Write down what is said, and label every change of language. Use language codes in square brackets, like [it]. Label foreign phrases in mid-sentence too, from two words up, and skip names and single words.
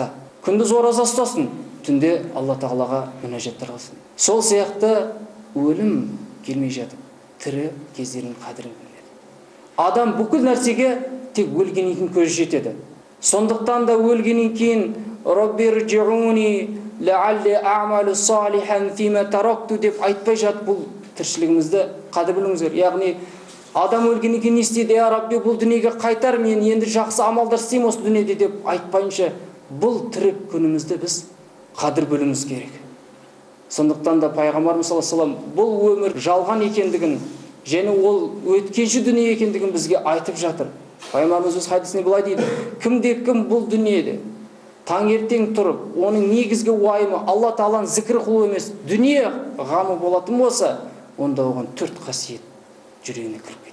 [kk] Күндіз ораза ұстасын, түнде Алла Тағалаға мүнәжаттар қылсын. Сол сияқты өлім келмей жатып, тірі кездерінің қадірін біледі. Адам бүкіл нәрсеге тек өлгеннен кейін көзі жетеді. Сондықтан да өлгеннен кейін [ar] رب ارجعون لعلي أعمل صالحا فيما تركت [kk] деп айтпай жат, бұл тіршілігімізді қадір білуіміз керек. Яғни адам өлгеннен кейін не істейді? Я Рабби, бұл дүниеге қайтар, мен енді жақсы амалдар істеймін осы дүниеде деп айтпайынша, бұл тірек күнімізді біз қадір білуіміз керек. Сондықтан да пайғамбарымыз [ar] صلى الله عليه وسلم [kk] бұл өмір жалған екендігін және ол өткенші дүние екендігін бізге айтып жатыр. Пайғамбарымыз өз хадисінде былай дейді: кім бұл дүниеде таңертең тұрып, оның негізгі уайымы Алла Тағаланың зікір қылу емес, дүние ғамы болатын болса, онда оған 4 қасиет жүрегіне кіріп кетеді.